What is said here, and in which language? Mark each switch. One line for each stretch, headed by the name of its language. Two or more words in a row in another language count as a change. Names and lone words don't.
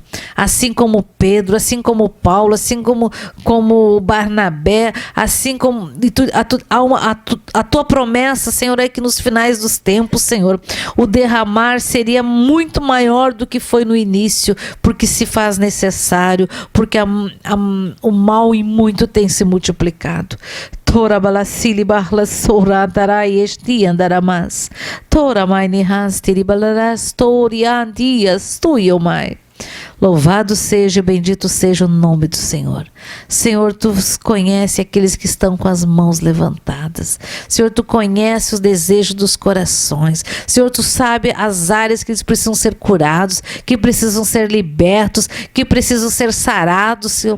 Portuguese: Assim como Pedro, assim como Paulo, assim como Barnabé, assim como a Tua promessa, Senhor, é que nos finais dos tempos, Senhor, o derramar seria muito maior do que foi no início, porque se faz necessário, porque o mal e muito tem se multiplicado. Tora balasili barla soratarai esti andaramas. Tora maini hastiri balaras tori andias tuiomai. Louvado seja, bendito seja o nome do Senhor. Senhor, Tu conhece aqueles que estão com as mãos levantadas. Senhor, Tu conhece os desejos dos corações. Senhor, Tu sabe as áreas que eles precisam ser curados, que precisam ser libertos, que precisam ser sarados, Senhor.